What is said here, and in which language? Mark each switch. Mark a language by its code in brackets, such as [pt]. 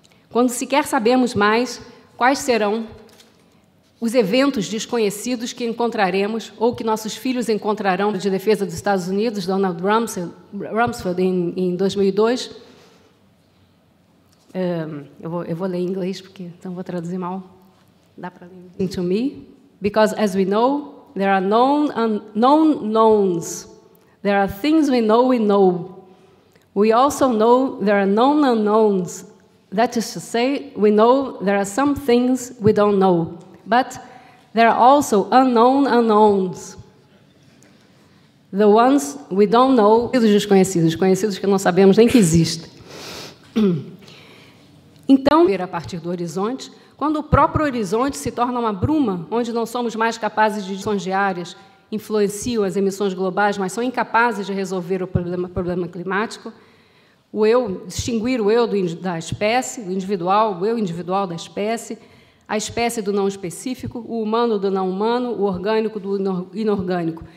[pt] Quando sequer sabemos mais quais serão os eventos desconhecidos que encontraremos ou que nossos filhos encontrarão de defesa dos Estados Unidos, Donald Rumsfeld, em 2002. Eu vou ler em inglês, porque então vou traduzir mal. Dá para ler? [en] To me, because as we know, there are known knowns. There are things we know. We also know there are known unknowns. That is to say, we know there are some things we don't know. But there are also unknown unknowns. The ones we don't know, [pt] os desconhecidos, conhecidos que não sabemos nem que existem. Então, ver a partir do horizonte, quando o próprio horizonte se torna uma bruma, onde não somos mais capazes de discussões diárias, influenciam as emissões globais, mas são incapazes de resolver o problema climático, distinguir o eu da espécie, o eu individual da espécie, a espécie do não específico, o humano do não humano, o orgânico do inorgânico.